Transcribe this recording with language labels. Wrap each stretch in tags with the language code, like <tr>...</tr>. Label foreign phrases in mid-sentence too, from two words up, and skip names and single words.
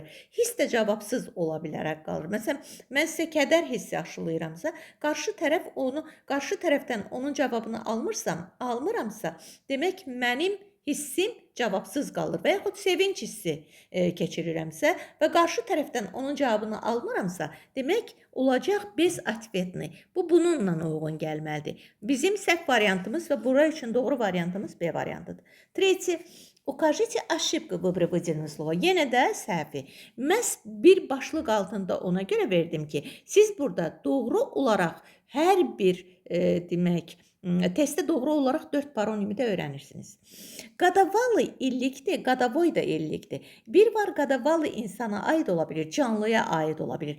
<az>His də cavabsız ola bilərək qalır. Məsələn, mən sizə kədər hissi aşılayıramsa, qarşı tərəfdən onun cavabını almıramsa, demək mənim hissim cavabsız qalır və yaxud sevinç hissi keçirirəmsə və qarşı tərəfdən onun cavabını almıramsa, demək olacaq bezatvetni. Bu bununla uyğun gəlməlidir. Bizim səhv variantımız və bura üçün doğru variantımız B variantıdır.</az> <ru>Tretyi, укажите ошибку в выборе выделенного слова.</ru> <az>Yenə də səhvi. Məhz bir başlıq altında ona görə verdim ki, siz burada doğru olaraq hər bir demək, testdə doğru olaraq 4 paronimi də öyrənirsiniz. Qadavalı illikdir, qadavoy da illikdir. Bir var qadavalı insana aid ola bilir, canlıya aid ola bilir.</az>